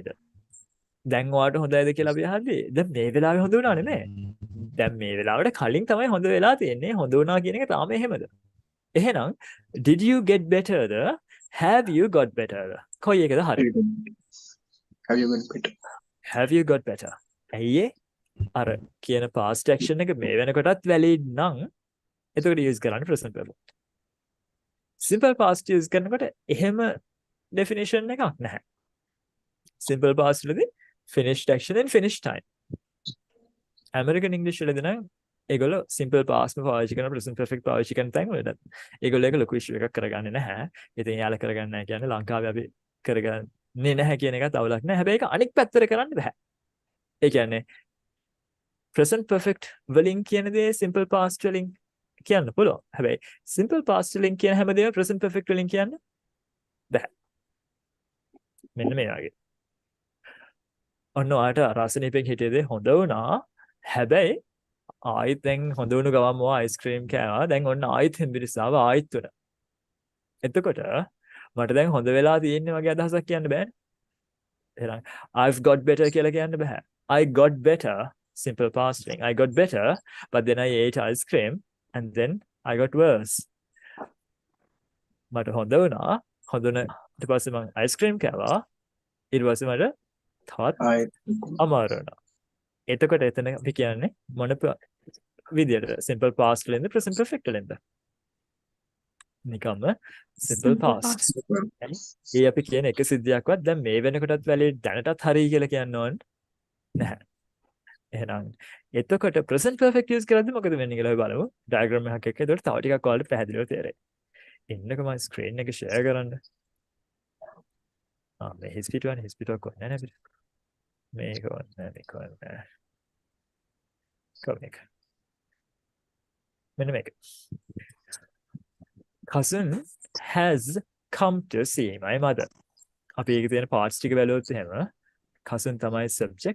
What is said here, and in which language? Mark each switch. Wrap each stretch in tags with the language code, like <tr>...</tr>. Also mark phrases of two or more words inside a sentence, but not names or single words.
<si>දැන් ඔයාට හොඳයිද කියලා අපි අහද්දී දැන් මේ වෙලාවේ හොඳ වුණා නෙමෙයි. දැන් මේ වෙලාවට කලින් තමයි හොඳ වෙලා තියෙන්නේ. හොඳ වුණා කියන එක තාම එහෙමද? එහෙනම්</si> <en>did you get better</en> <si>ද?</si> <en>Have you got betterද?</en> <si>කොයි එකද හරි?</si> <en>Have you got better? Have you got better?</en> <si>ඇයි ඒ? අර කියන</si> <en>past action</en> <si>එක මේ වෙනකොටත් valid නම් එතකොට use කරන්නේ</si> <en>present perfect. Simple past use</en> <si>කරනකොට එහෙම definition එකක් නැහැ.</si> <en>Simple past</en> <si>වලදී</si> <en>finished action and finished time. American English</en> <si>වලදී නම් ඒගොල්ලෝ</si> <en>simple past</en> <si>ම පාවිච්චි කරන</si> <en>present perfect</en> <si>පාවිච්චි කරන තැන් වලට ඒගොල්ලෝ ඒක ලොකු issue එකක් කරගන්නේ නැහැ. ඉතින් යාළුවා කරගන්නේ නැහැ කියන්නේ ලංකාවේ අපි කරගන්නේ නැහැ කියන එකත් අවුලක් නැහැ. හැබැයි ඒක අනික් පැත්තට කරන්න බෑ. ඒ කියන්නේ</si> <en>present perfect</en> <si>වලින් කියන දේ</si> <en>simple past</en> <si>වලින් කියන්න පුළුවන්. හැබැයි</si> <en>simple past</en> <si>වලින් කියන හැමදේම</si> <en>present perfect</en> <si>වලින් කියන්න බෑ. මෙන්න මේ වගේ. ඔන්න ඔයාට රසණීපෙන් හිටියේදී හොඳ වුණා. හැබැයි ආයෙත් දැන් හොඳ වුණු ගමන් ඔයා අයිස්ක්‍රීම් කෑවා. දැන් ඔන්න ආයෙත් හෙම්බිරිස්සාව ආයෙත් උනා. එතකොට මට දැන් හොඳ වෙලා තියෙන්නේ වගේ අදහසක් කියන්න බෑනේ. එහෙනම්</si> <en>I've got better</en> <si>කියලා කියන්න බෑ.</si> <en>I got better simple past thing. I got better but then I ate ice cream and then I got worse.</en> <si>මට හොඳ වුණා. හොඳ වුණ ඊට පස්සේ මම අයිස්ක්‍රීම් කෑවා. ඊට පස්සේ මට තවත් අමාරු වුණා. එතකොට එතන අපි කියන්නේ මොන විදියට</si> <en>simple past</en> <si>වලින්ද</si> <en>present perfect</en> <si>වලින්ද? නිකම්ම</si> <en>simple past.</en> <si>ඒ අපි කියන එක සිද්ධියක්වත් දැන් මේ වෙනකොටත් valid දැනටත් හරි කියලා කියන්න ඕන නැහැ. එහෙනම් එතකොට</si> <en>present perfect use</en> <si>කරද්දි මොකද වෙන්නේ කියලා අපි බලමු. diagram එකක් එක්ක. ඒකට තව ටිකක් ඔයාලට පැහැදිලිව තේරෙයි. ඉන්නකම screen එක share කරන්න. මේ</si> <en>history one history talk</en> <si>කරන්නේ නැහැ අපිට. මේක වන්න මේක වන්න. කොහොමද? මෙන්න මේක.</si> <en>Cousin has come to see my mother.</en> <si>අපි ඒකේ තියෙන parts ටික බැලුවොත් එහෙම cousin තමයි subject.</si>